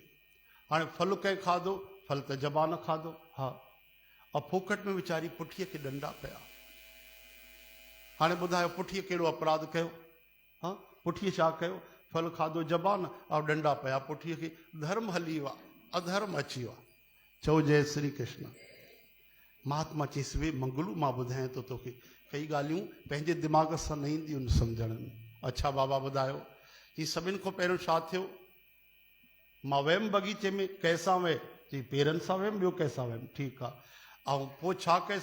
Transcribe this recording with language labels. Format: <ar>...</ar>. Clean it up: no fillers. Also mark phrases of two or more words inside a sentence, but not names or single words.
<sd>हाणे फल कंहिं खाधो? फल त ज़बान खाधो। हा, ऐं फोकट में वीचारी पुठीअ खे डंडा पिया। हाणे ॿुधायो पुठीअ कहिड़ो अपराध कयो? हा, पुठीअ छा कयो? फल खाधो ज़बान ऐं डंडा पिया पुठीअ खे। धर्म हली वियो आहे, अधर्म अची वियो आहे। चओ जय श्री कृष्ण। महात्मा चईसि, वे मंगलू, मां ॿुधायां थो तोखे, कई ॻाल्हियूं पंहिंजे दिमाग़ सां न ईंदियूं आहिनि सम्झण में। अच्छा बाबा ॿुधायो। चई सभिनि खां पहिरियों छा थियो? मां वियमि बगीचे में, कंहिंसां वियो? चई पेरनि सां वियमि। ॿियो कंहिंसां वियमि? ठीकु आहे। ऐं पोइ छा कयो?</sd>